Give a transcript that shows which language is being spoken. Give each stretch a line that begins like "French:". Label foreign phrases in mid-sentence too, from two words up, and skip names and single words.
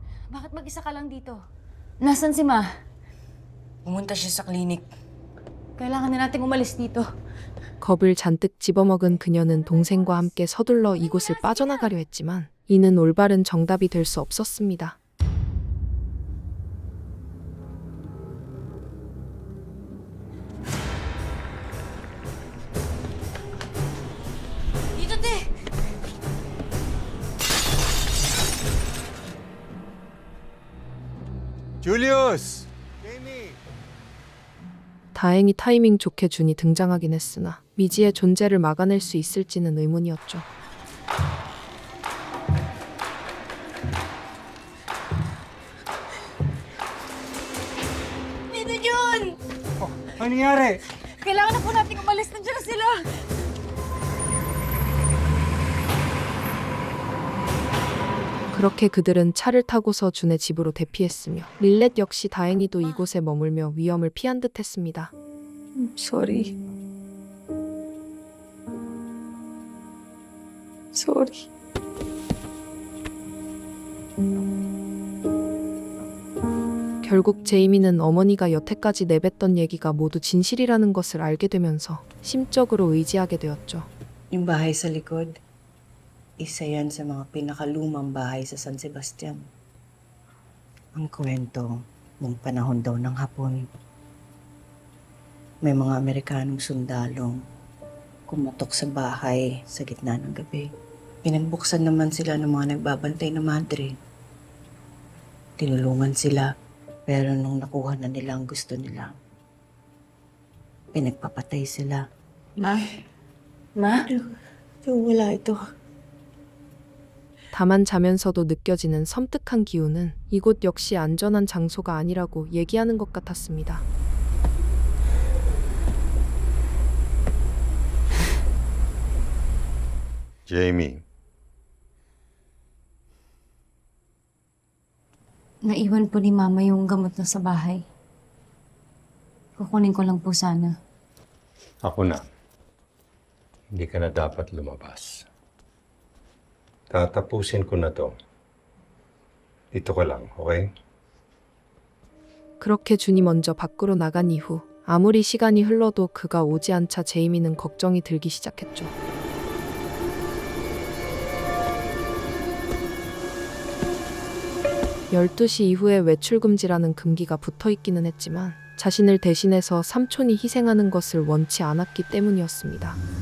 Filipino: Bakit mag-isa ka lang dito? Nasaan si Ma? Pumunta siya sa klinik. Kailangan na nating umalis dito.
Korean: 겁을 잔뜩 집어먹은 그녀는 동생과 함께 서둘러 이곳을 빠져나가려 했지만 이는 올바른 정답이 될 수 없었습니다.
Filipino: Dito, te! Julius! Jamie!
Korean: 다행히 타이밍 좋게 준이 등장하긴 했으나 미지의 존재를 막아낼 수 있을지는 의문이었죠.
Filipino: Dito, Jun! Ano nangyari? Kailangan na po nating umalis. Nandiyan na sila!
Korean: 그렇게 그들은 차를 타고서 준의 집으로 대피했으며 릴렛 역시 다행히도 이곳에 머물며 위험을 피한 듯 했습니다.
English: Sorry. Sorry.
Korean: 결국 제이미는 어머니가 여태까지 내뱉던 얘기가 모두 진실이라는 것을 알게 되면서 심적으로 의지하게 되었죠.
Filipino: Yung bahay sa likod, isa yan sa mga pinakalumang bahay sa San Sebastian. Ang kwento, nung panahon daw ng Hapon, may mga Amerikanong sundalong kumatok sa bahay sa gitna ng gabi. Pinagbuksan naman sila ng mga nagbabantay na madre. Tinulungan sila, pero nung nakuha na nila ang gusto nila, pinagpapatay sila. Ma? Ma? wala ito.
Korean: 다만 자면서도 느껴지는 섬뜩한 기운은 이곳 역시 안전한 장소가 아니라고 얘기하는 것 같았습니다.
Filipino: Jamie, Naiwan po ni Mama yung gamot na sa bahay. Kukunin ko lang po sana. ako na. Hindi ka na dapat lumabas. Tatapusin ko na to. Dito ka lang, okay?
Korean: 그렇게 준이 먼저 밖으로 나간 이후 아무리 시간이 흘러도 그가 오지 않자 제이미는 걱정이 들기 시작했죠. (12시) 이후에 외출 금지라는 금기가 붙어 있기는 했지만 자신을 대신해서 삼촌이 희생하는 것을 원치 않았기 때문이었습니다.